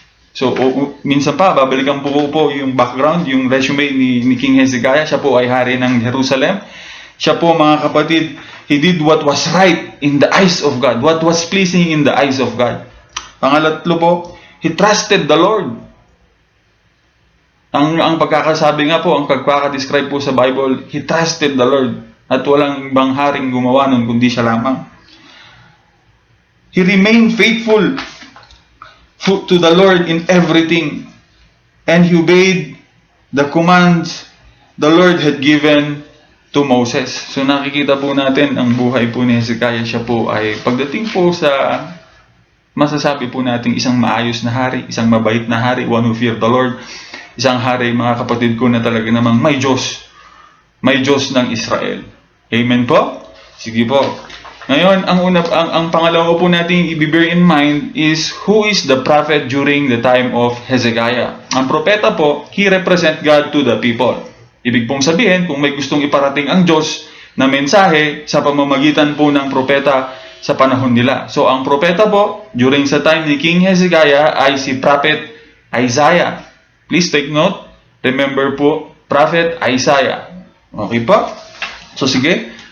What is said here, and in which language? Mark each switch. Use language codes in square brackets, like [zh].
[tl] So, minsan pa, babalikan po yung background, yung resume ni King Hezekiah. Siya po ay hari ng Jerusalem. Siya po, mga kapatid, [en] he did what was right in the eyes of God. What was pleasing in the eyes of God. [tl] Pangalatlo po, [en] he trusted the Lord. [tl] Ang pagkakasabi nga po, ang pagkakadescribe po sa Bible, [en] he trusted the Lord. [tl] At walang ibang haring gumawa nun kundi siya lamang. [en] He remained faithful to the Lord in everything. And he obeyed the commands the Lord had given to Moses. [tl] So nakikita po natin ang buhay po ni Hezekiah. Siya po ay pagdating po sa masasabi po natin isang maayos na hari, isang mabait na hari, [en] one who feared the Lord. [tl] Isang hari, mga kapatid ko, na talaga namang may Diyos. May Diyos ng Israel. Amen po? Sige po. Ngayon, ang pangalawa po natin [en] i-bear in mind is who is the prophet during the time of Hezekiah. [tl] Ang propeta po, [en] he represent God to the people. [tl] Ibig pong sabihin, kung may gustong iparating ang Diyos na mensahe sa pamamagitan po ng propeta sa panahon nila. So, ang propeta po, during sa time ni King Hezekiah ay si Prophet Isaiah. [en] Please take note. Remember po, Prophet Isaiah. Okay po? So, [tl] sige.